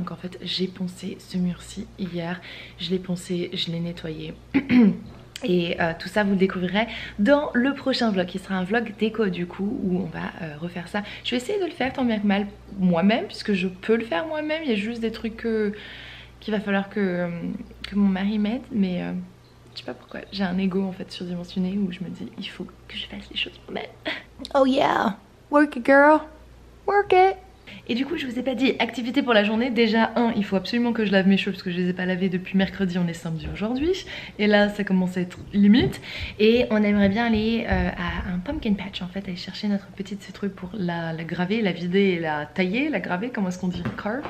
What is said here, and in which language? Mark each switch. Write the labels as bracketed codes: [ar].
[fr] Donc en fait j'ai poncé ce mur-ci hier, je l'ai poncé, je l'ai nettoyé et tout ça vous le découvrirez dans le prochain vlog qui sera un vlog déco du coup où on va refaire ça. Je vais essayer de le faire tant bien que mal moi-même puisque je peux le faire moi-même, il y a juste des trucs qu'il va falloir que mon mari m'aide, mais je sais pas pourquoi, j'ai un ego en fait surdimensionné où je me dis il faut que je fasse les choses moi-même. [en] Oh yeah, work it girl, work it. [fr] Et du coup je vous ai pas dit activité pour la journée. Déjà il faut absolument que je lave mes cheveux parce que je les ai pas lavés depuis mercredi, on est samedi aujourd'hui. Et là ça commence à être limite. Et on aimerait bien aller à un pumpkin patch en fait, aller chercher notre petite citrouille pour la graver, la vider et la tailler, la graver, comment est-ce qu'on dit? Carve?